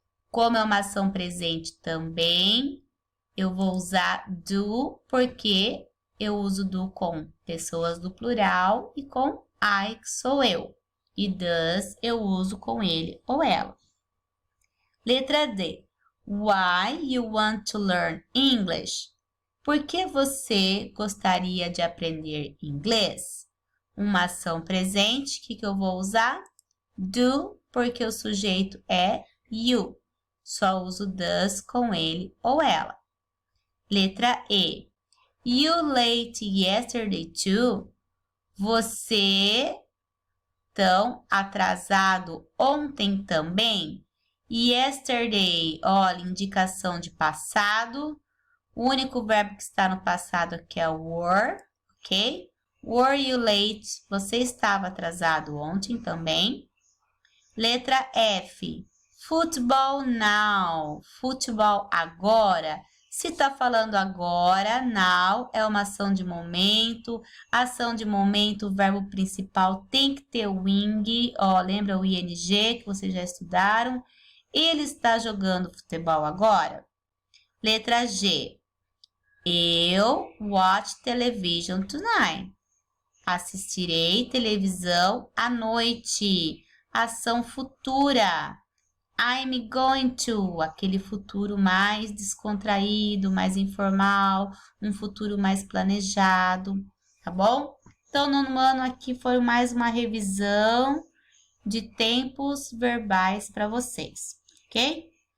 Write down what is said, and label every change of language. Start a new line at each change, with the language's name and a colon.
Portuguese: Como é uma ação presente também, eu vou usar do, porque eu uso do com pessoas do plural e com I, que sou eu. E does, eu uso com ele ou ela. Letra D.
English: Why you want to learn English?
Portuguese: Por que você gostaria de aprender inglês? Uma ação presente, o que eu vou usar? Do, porque o sujeito é you. Só uso does com ele ou ela. Letra E. You late yesterday too? Você tão atrasado ontem também? Yesterday, olha, indicação de passado. O único verbo que está no passado aqui é were, ok? Were you late? Você estava atrasado ontem também. Letra F. Football now. Futebol agora. Se está falando agora, now é uma ação de momento. Ação de momento, o verbo principal tem que ter o ing. Ó, lembra o ing que vocês já estudaram? Ele está jogando futebol agora. Letra G.
English: Eu watch television tonight.
Portuguese: Assistirei televisão à noite. Ação futura. I'm going to. Aquele futuro mais descontraído, mais informal. Um futuro mais planejado. Tá bom? Então, no ano aqui foi mais uma revisão de tempos verbais para vocês. Ok?